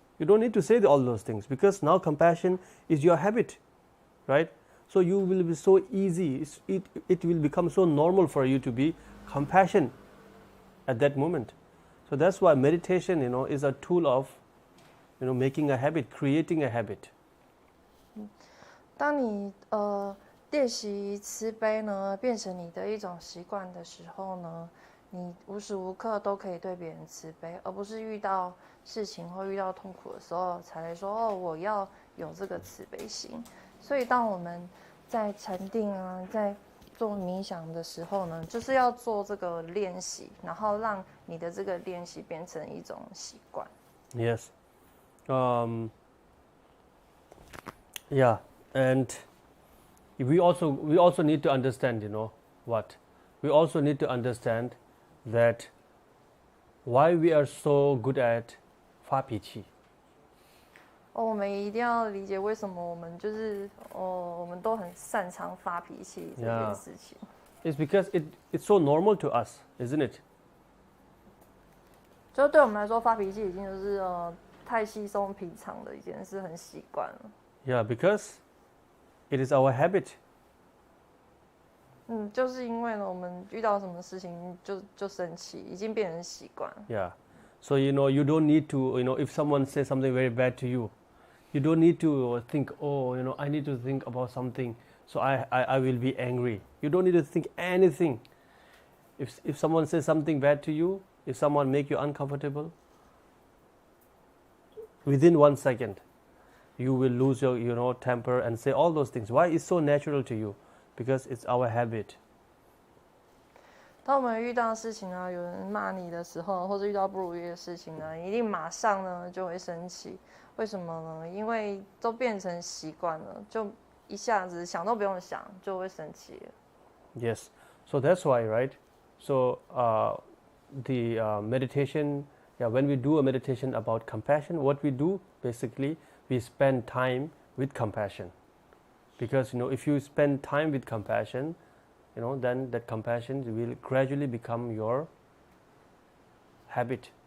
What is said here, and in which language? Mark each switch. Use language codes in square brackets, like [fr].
[en] You don't need to say all those things, because now compassion is your habit, right? So you will be so easy, it will become so normal for you to be compassionate at that moment. So that's why meditation, is a tool of, making a habit, creating a habit. [zh] 当你练习慈悲呢，变成你的一种习惯的时候呢，你无时无刻都可以对别人慈悲，而不是遇到事情或遇到痛苦的时候才来说我要有这个慈悲心。所以当我们在禅定啊，在做冥想的时候呢，就是要做这个练习，然后让你的这个练习变成一种习惯。 [en] Yes. Yeah, and we also need to understand, what? We also need to understand that why we are so good at 发脾气。 [zh] 我们一定要理解为什么我们就是我们都很擅长发脾气这件事情。 [en] It's because it's so normal to us, isn't it? [zh] 就对我们来说，发脾气已经就是太稀松平常的一件事，很习惯了。 [en] Yeah, because it is our habit. [zh] 就是因为呢，我们遇到什么事情就生气，已经变成习惯。 [en] Yeah, so you don't need to, if someone says something very bad to you, you don't need to think, I need to think about something, so I will be angry. You don't need to think anything. If someone says something bad to you, if someone make you uncomfortable, within 1 second, you will lose your temper and say all those things. Why? It's so natural to you, because it's our habit. [zh] 当我们遇到事情呢，有人骂你的时候，或者遇到不如意的事情呢，一定马上呢就会生气。为什么呢？因为都变成习惯了，就一下子想都不用想就会生气了。 [en] Yes. So that's why, right? So the meditation, when we do a meditation about compassion, what we do basically, we spend time with compassion. Because if you spend time with compassion, then that compassion will gradually become your habit.